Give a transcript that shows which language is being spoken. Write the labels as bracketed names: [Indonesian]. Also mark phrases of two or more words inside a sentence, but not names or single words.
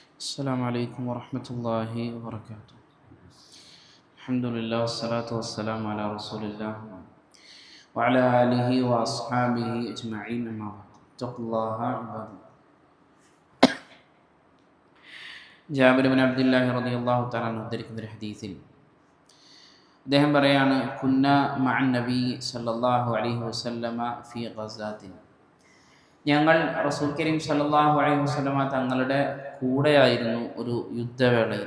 [Arabic] السلام عليكم ورحمة الله وبركاته. الحمد لله والصلاة والسلام على رسول الله وعلى آله وأصحابه أجمعين أما بعد. اتقوا الله عباد الله. [Malayalam] ജാബിർ ബിൻ അബ്ദുല്ലാഹി [Arabic] رضي الله تعالى عنه [Malayalam] ഉദ്ധരിക്കുന്ന ഒരു ഹദീസിൽ അദ്ദേഹം പറയാണ്, [Arabic] كنا مع النبي صلى الله عليه وسلم في غزاة, [Malayalam] ഞങ്ങൾ റസൂൽ കരീം [Arabic] صلى الله عليه وسلم [Malayalam] തങ്ങളുടെ കൂടെയായിരുന്നു ഒരു യുദ്ധവേളയിൽ.